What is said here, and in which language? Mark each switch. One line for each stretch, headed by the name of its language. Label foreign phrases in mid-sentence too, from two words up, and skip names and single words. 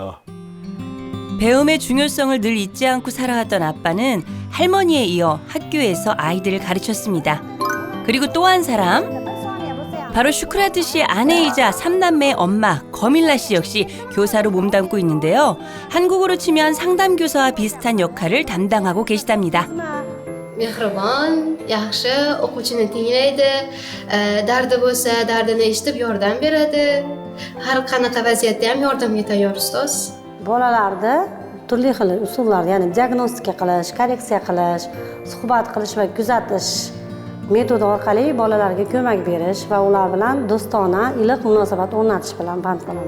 Korean: 배움의 중요성을 늘 잊지 않고 살아왔던 아빠는 할머니에 이어 학교에서 아이들을 가르쳤습니다. 그리고 또 한 사람, 바로 슈크라트 씨의 아내이자 삼남매의 엄마 거밀라 씨 역시 교사로 몸담고 있는데요. 한국어로 치면 상담교사와 비슷한 역할을 담당하고 계시답니다.
Uzbek: mehribon, yaxshi, o'quvchini tinglaydi, dardi bo'lsa dardini eshitib yordam beradi. Har qanaqa vaziyatda ham yordamga tayyor ustoz. Bolalarni turli xil usullar, ya'ni diagnostika qilish, korreksiya qilish, suhbat qilish va kuzatish metodi orqali bolalarga ko'mak berish va ular bilan do'stona, iliq munosabat o'rnatish bilan band bo'laman.